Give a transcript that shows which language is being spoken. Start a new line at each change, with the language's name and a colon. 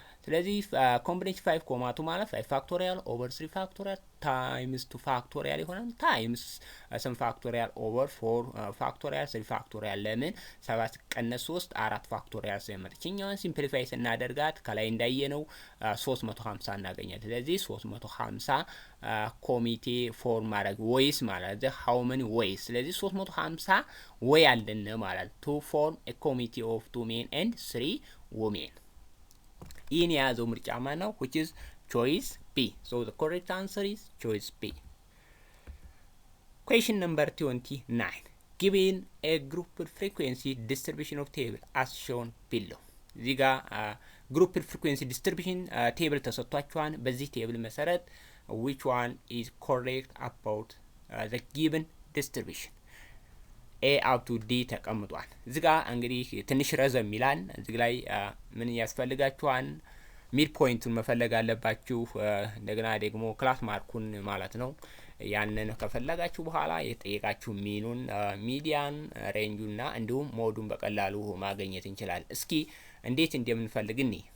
Amharic: ስለዚህ ኮምቢኔሽን 5 ኮማ 2 ማለት 5 ፋክቶሪያል ኦቨር 3 ፋክቶሪያል ታይምስ 2 ፋክቶሪያል ይሆናል ታይምስ 8 ፋክቶሪያል ኦቨር 4 ፋክቶሪያል 3 ፋክቶሪያል ለምን 7 ቀነስ 3 4 ፋክቶሪያል ስለመጣች እኛውን ሲምፕሊፋይ ስናደርጋት ከላይ እንዳየነው 350 እናገኛለን። ስለዚህ 350 ኮሚቴ ፎርም ማድረግ ወይስ ማለት
English: how many ways
Amharic: ስለዚህ 350 ወይ አለን ማለት
English: to form a committee of 2 men and 3 women
Amharic: ይህን የያዘው ምርጫ ማን ነው?
English: which is choice B. So the correct answer is choice B. Question number 29. Given a grouped frequency distribution of table as shown below.
Amharic: እዚህ ጋር
English: grouped frequency distribution table
Amharic: ተሰጥቷችኋል። በዚህ ቴብል መሰረት
English: which one is correct about the given distribution? A up to D
Amharic: ተቀምጧል። እዚህ ጋር እንግዲህ ትንሽ ረዘም ይላል። እዚህ ላይ ምን ያስፈልጋችኋል? ሚድ ፖይንቱን መፈለግ አለባችሁ። እንደገና ደግሞ ክላስ ማርኩን ማለት ነው። ያንን ከፈለጋችሁ በኋላ የጠየቃችሁ ሚኑን፣ ሚዲያን፣ ሬንጁና እንዲሁም ሞዱን በቀላሉ ማግኘት እንችላለን። እስኪ እንዴት እንደምንፈልግ እኔ